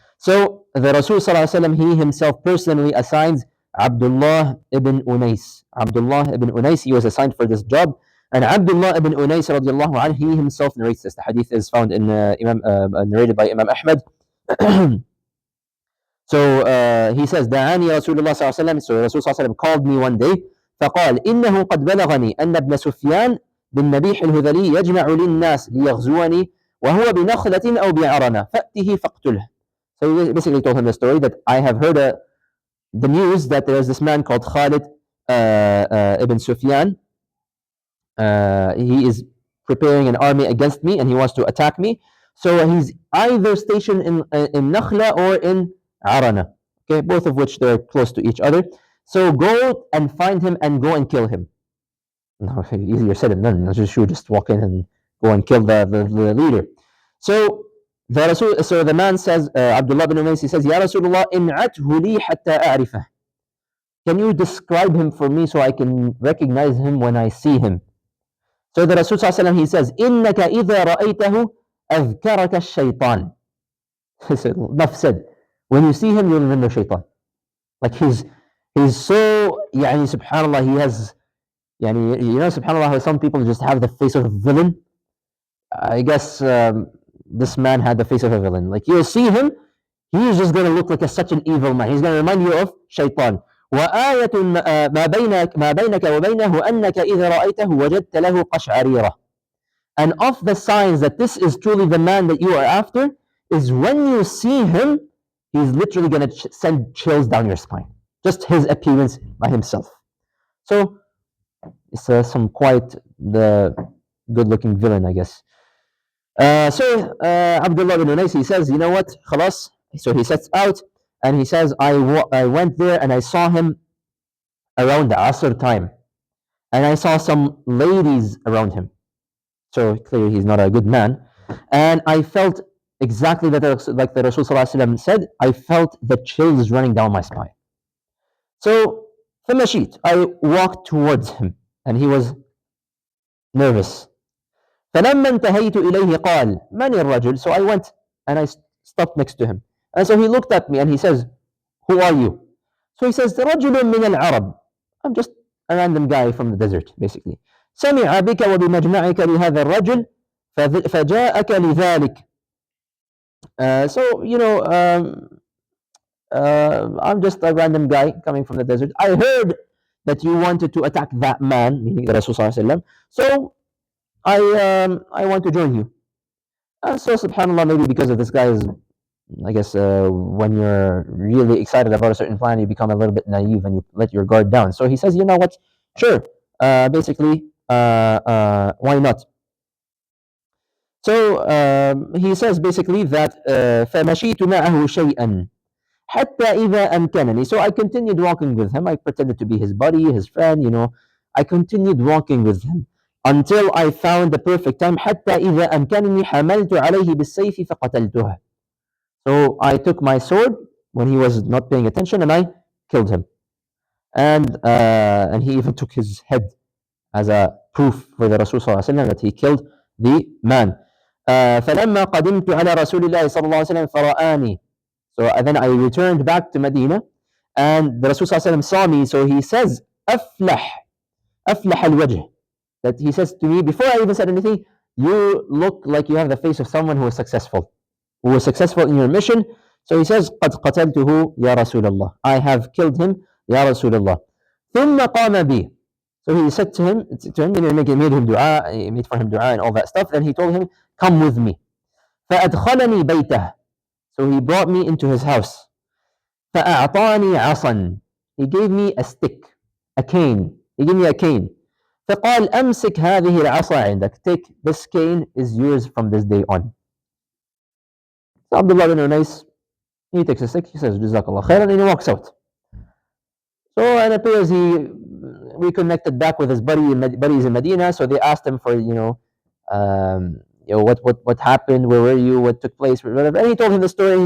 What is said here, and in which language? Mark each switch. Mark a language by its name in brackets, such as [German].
[English] So the Rasul ﷺ, he himself personally assigns Abdullah ibn Unais. Abdullah ibn Unais, he was assigned for this job. And Abdullah ibn Unais radiallahu anhu, he himself narrates this. The hadith is found in narrated by Imam Ahmad. So he says, [Arabic] دعاني رسول الله صلى الله عليه وسلم. [English] So Rasul صلى الله عليه وسلم called me one day. [Arabic] فقال إنه قد بلغني أن ابن سفيان بن نبيح الهذلي يجمع للناس ليغزوني وهو بنخلة أو بعرنة فأته فاقتله. [English] So he basically told him the story that I have heard the news that there is this man called Khalid ibn Sufyan. He is preparing an army against me and he wants to attack me. So he's either stationed in Nakhla or in Arana. Okay, both of which they're close to each other. So go and find him and go and kill him. No, easier said than done. Just walk in and go and kill the leader. So the man says, Abdullah bin Umays, he says, Ya Rasulullah, [Arabic] in'athu li hatta a'rifah. [English] Can you describe him for me so I can recognize him when I see him? So the Rasul ﷺ, he says, [Arabic] إِنَّكَ إِذَا رَأَيْتَهُ أَذْكَرَكَ الشَّيْطَانِ. [English] He said, enough said. When you see him, you'll remember shaitan. Like he's so, subhanAllah, he has, subhanAllah, how some people just have the face of a villain. I guess this man had the face of a villain. Like you'll see him, he's just going to look like such an evil man. He's going to remind you of shaitan. [Arabic] وآية ما بينك وبينه أنك إذا رأيته وجدت له قشعريرة. [English] And of the signs that this is truly the man that you are after is when you see him, he's literally going to send chills down your spine. Just his appearance by himself. So it's some quite the good-looking villain, I guess. So Abdullah bin Unais, he says, you know what, khalas. So he sets out. And he says, I went there and I saw him around the Asr time. And I saw some ladies around him. So clearly he's not a good man. And I felt exactly like the Rasul ﷺ said, I felt the chills running down my spine. So [Arabic] فمشيت, [English] I walked towards him. And he was nervous. [Arabic] فلما انتهيت إليه قال من الرجل. [English] So I went and I stopped next to him. And so he looked at me and he says, who are you? So he says, [Arabic] رجل من العرب. [English] I'm just a random guy from the desert, basically. [Arabic] سمع بك وبمجمعك لهذا الرجل فجاءك لذلك. [English] So, I'm just a random guy coming from the desert. I heard that you wanted to attack that man, meaning the Rasul ﷺ. So I want to join you. So subhanAllah, maybe because of this guy's, I guess when you're really excited about a certain plan, you become a little bit naive and you let your guard down. So he says, you know what? Sure. Basically, why not? So he says basically that [Arabic] فَمَشِيتُ مَعَهُ شَيْئًا حَتَّى إِذَا أَمْكَنَنِي. [English] So I continued walking with him. I pretended to be his buddy, his friend, I continued walking with him until I found the perfect time. [Arabic] حَتَّى إِذَا أَمْكَنَنِي حَمَلْتُ عَلَيْهِ بِالسَّيْفِ فَقَتَلْتُهَا. [English] So I took my sword when he was not paying attention and I killed him. And he even took his head as a proof for the Rasul ﷺ that he killed the man. [Arabic] فلما قدمت على رسول الله صلى الله عليه وسلم فرآني. [English] So then I returned back to Medina, and the Rasul صلى الله عليه وسلم saw me. So he says, [Arabic] أفلح الوجه. [English] That he says to me, before I even said anything, you look like you have the face of someone who is successful, in your mission. So he says, [Arabic] قد قتلته يا رسول الله. [English] I have killed him, [Arabic] يا رسول الله. ثم قام بي. [English] So he said to him, he made him dua, he made for him dua and all that stuff. Then he told him, come with me. [Arabic] فأدخلني بيته. [English] So he brought me into his house. [Arabic] فأعطاني عصا. [English] He gave me a stick, a cane. He gave me a cane. [Arabic] فقال أمسك هذه العصا عندك. [English] Take this cane is yours from this day on. So Abdullah bin Unais, he takes a stick, he says, Jazakallah khairan, and he walks out. So it appears he reconnected back with his buddies in Medina. So they asked him for, what happened, where were you, what took place, whatever. And he told him the story.